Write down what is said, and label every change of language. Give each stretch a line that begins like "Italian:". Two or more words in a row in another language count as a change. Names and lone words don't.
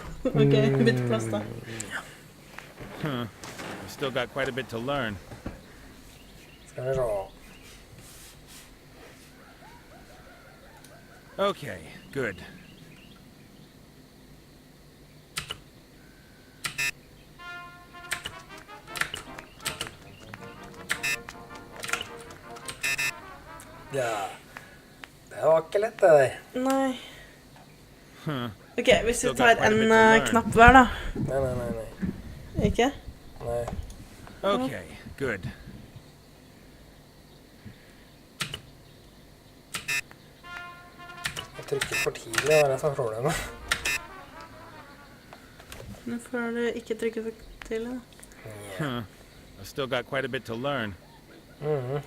Norwegian: Ok, bytte plass da. Huh.
English: I've still got quite a bit to learn.
Norwegian: Skal vi se.
English: Okay, good.
Norwegian: Ja. Det var ikke lett, det der. Nei. Huh. Ok, hvis vi
English: Still got
Norwegian: tar
English: quite a bit
Norwegian: en
English: to learn.
Norwegian: knapp hver da. Nei. Ikke? Nei.
English: Okay, good.
Norwegian: Jeg trykker for tidlig, det er det som er problemet. Nå får du ikke trykke for tidlig da. Huh.
English: I've still got quite a bit to learn. Mhm.